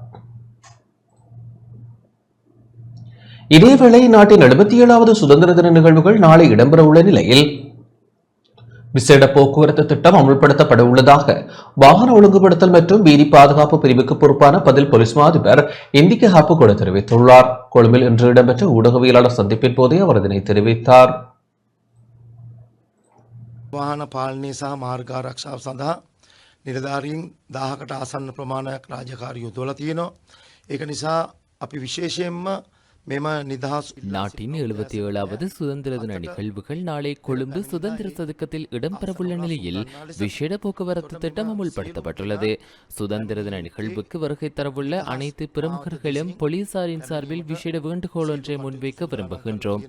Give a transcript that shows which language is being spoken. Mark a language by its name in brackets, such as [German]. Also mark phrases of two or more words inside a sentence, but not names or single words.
[Tamil] இதேவேளை நாட்டின் 77வது சுதந்திர தின நிகழ்வுகள் நாளை இடம்பெற உள்ள நிலையில் விசேட போக்குவரத்து திட்டம் அமல்படுத்தப்பட உள்ளதாக வாகன ஒழுங்குபடுத்தல் மற்றும் வீதி பாதுகாப்பு பிரிவுக்கு பொறுப்பான பதில் போலீஸ் அதிபர் இந்திக்க ஹாப்புகொட தெரிவித்துள்ளார். கொழும்பில் இன்று இடம்பெற்ற ஊடகவியலாளர் சந்திப்பின் போதே அவர் இதனை தெரிவித்தார். [Sinhala] වාහන පාලනය සහ මාර්ග ආරක්ෂාව සඳහා නිලධාරීන් 1000කට ආසන්න ප්‍රමාණයක් රාජකාරී යොදවලා තියෙනවා. ඒක නිසා අපි විශේෂයෙන්ම [Tamil] நாட்டின் 77வது சுதந்திர தின நிகழ்வுகள் நாளை கொழும்பு சுதந்திர சதுக்கத்தில் இடம்பெறவுள்ள நிலையில் விசேட போக்குவரத்து திட்டம் அமுல்படுத்தப்பட்டுள்ளது. சுதந்திர தின நிகழ்வுக்கு வருகை தரவுள்ள அனைத்து பிரமுகர்களும் போலீசாரின் சார்பில் விசேட வேண்டுகோள் ஒன்றை முன்வைக்க விரும்புகின்றோம்.